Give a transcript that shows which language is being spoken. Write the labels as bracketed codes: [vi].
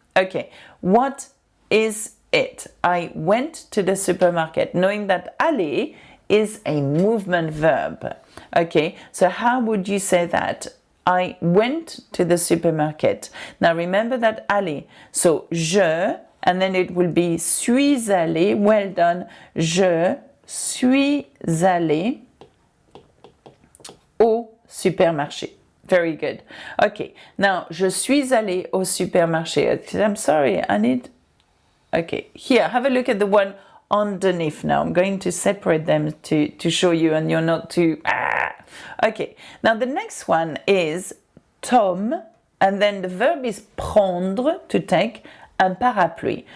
[en] Okay, what is it? I went to the supermarket, knowing that aller is a movement verb. Okay, so how would you say that? I went to the supermarket. Now remember that aller. So je, and then it will be [fr] suis allé. [en] Well done. [fr] Je suis allé au supermarché. [en] Very good. Okay, now, [fr] je suis allé au supermarché. [en] I'm sorry, I need... Okay, here, have a look at the one underneath now. I'm going to separate them to show you and you're not too... Okay, now the next one is Tom, and then the verb is prendre, to take, [fr] un parapluie.